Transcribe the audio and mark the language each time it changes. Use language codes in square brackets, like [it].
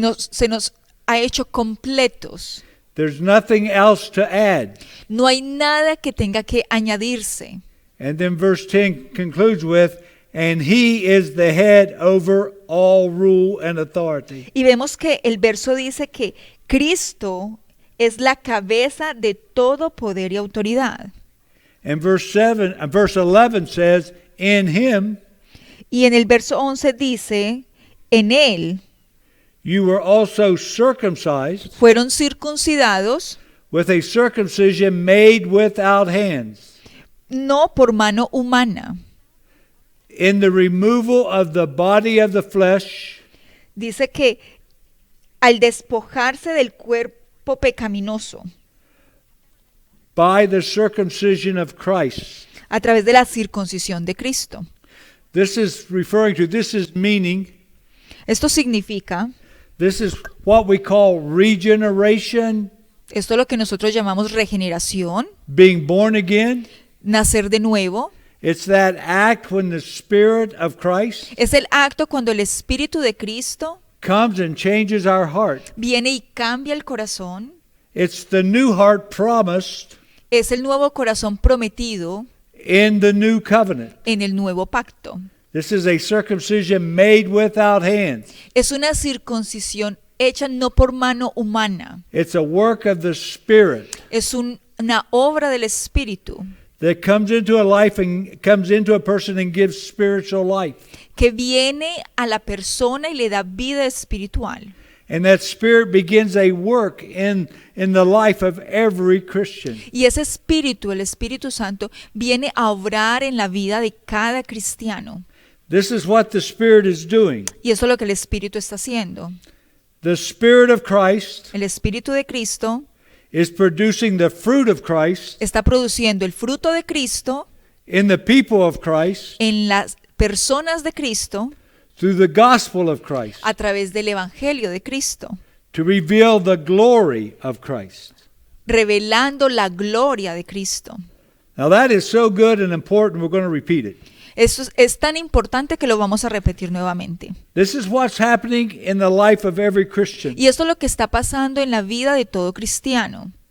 [es] Se nos ha hecho completos. [en] There's nothing else to add. [es] No hay nada que tenga que añadirse. [en] And then verse 10 concludes with, and he is the head over all rule and authority. [es] Y vemos que el verso dice que Cristo es la cabeza de todo poder y autoridad. [en] And verse 11 says, in him [es] Y en el verso 11 dice, en él [en] you were also circumcised [es] fueron circuncidados, [en] with a circumcision made without hands, [es] no por mano humana. [en] in the removal of the body of the flesh, [es] Dice que al despojarse del cuerpo pecaminoso, [en] by the circumcision of Christ. [es] a través de la circuncisión de Cristo. [en] This is meaning, [es] Esto significa, [en] this is what we call regeneration, [es] esto es lo que nosotros llamamos regeneración, [en] being born again. [es] nacer de nuevo. [en] It's that act when the Spirit of Christ [es] Es el acto cuando el Espíritu de Cristo [en] comes and changes our heart. [es] viene y cambia el corazón. [en] It's the new heart promised [es] Es el nuevo corazón prometido [en] in the new covenant. [es] en el nuevo pacto. [en] This is a circumcision made without hands. [es] Es una circuncisión hecha no por mano humana. [en] It's a work of the Spirit [es] Es una obra del Espíritu [en] that comes into a life and comes into a person and gives spiritual life. [es] que viene a la persona y le da vida espiritual. [en] And that Spirit begins a work in the life of every Christian. [es] Y ese Espíritu, el Espíritu Santo, viene a obrar en la vida de cada cristiano. [en] This is what the Spirit is doing. [es] Y eso es lo que el Espíritu está haciendo. [en] The Spirit of Christ [es] El Espíritu de Cristo [en] is producing the fruit of Christ [es] está produciendo el fruto de Cristo [en] in the people of Christ [es] en las personas de Cristo [en] through the gospel of Christ [es] a través del Evangelio de Cristo, [en] to reveal the glory of Christ. [es] revelando la gloria de Cristo. [en] Now that is so good and important, we're going to repeat it. [es] Eso es tan importante que lo vamos a repetir nuevamente. [en] This is what's happening in the life of every Christian. [es] Y esto es lo que está pasando en la vida de todo cristiano.